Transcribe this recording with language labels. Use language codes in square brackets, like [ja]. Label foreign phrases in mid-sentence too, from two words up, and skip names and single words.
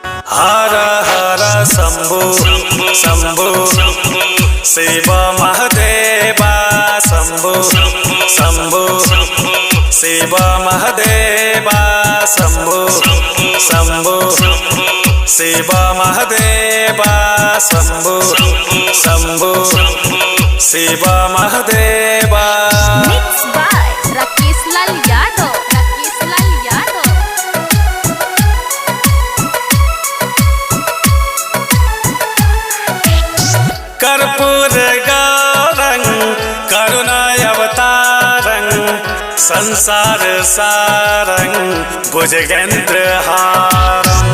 [hi] हर हर शंभु शंभु शिव महादेवा शंभु शंभु शिव महादेवा शंभु शंभु शिव महादेवा शंभु शंभु शिव महादेवा। [en] मिक्स बाय राकेश लाल यादव। [sa] कर्पूर गौरं करुणाय अवतारं संसार सारं भुजगेंद्र हारं।